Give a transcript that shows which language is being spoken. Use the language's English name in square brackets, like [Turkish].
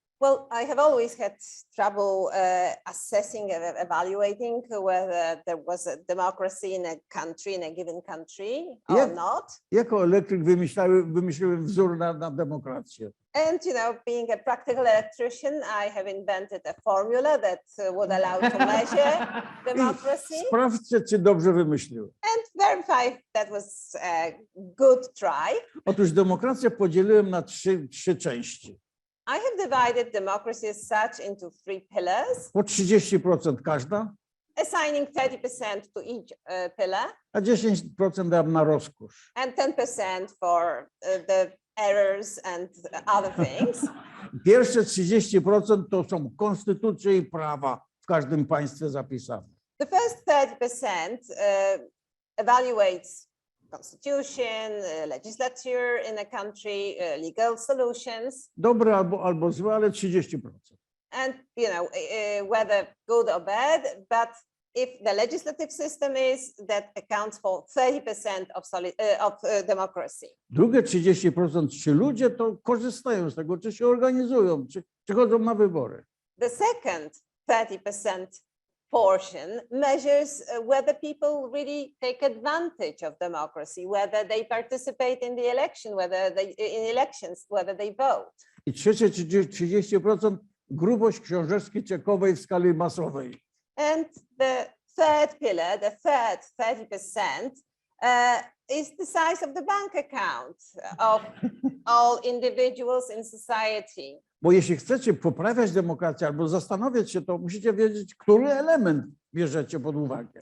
[English] Well, I have always had trouble assessing, evaluating whether there was a democracy in a country, in a given country or not. [Polish] Jako elektryk wymyśliłem wzór na demokrację. [English] And, you know, being a practical electrician, I have invented a formula that would allow to measure democracy. [Polish] Sprawdźcie, czy dobrze wymyśliłem. [English] And verify that was a good try. [Polish] Otóż demokrację podzieliłem na trzy części. [English] I have divided democracy as such into 3 pillars. [Polish] Po 30% każda. [English] Assigning 30% to each pillar. [Polish] A 10% dam na rozkosz. [English] And 10% for the errors and other things. [Polish] Pierwsze 30% to są konstytucje i prawa w każdym państwie zapisane. [English] The first 30% evaluates constitution, legislature in a country, legal solutions. [Polish] Dobre albo złe, ale 30%. [English] And, you know, whether good or bad, but if the legislative system is, that accounts for 30% of democracy. [Polish] Drugie 30%, czy ludzie to korzystają z tego, czy się organizują, czy chodzą na wybory. [English] The second 30% portion measures whether people really take advantage of democracy, whether they participate in the election, whether they vote. [Polish] I trzecie 30% grubość książeczki czekowej w skali masowej. [English] And the third pillar, the third 30%, is the size of the bank account of all individuals in society. [Polish] Bo jeśli chcecie poprawiać demokrację albo zastanawiać się, to musicie wiedzieć, który element bierzecie pod uwagę.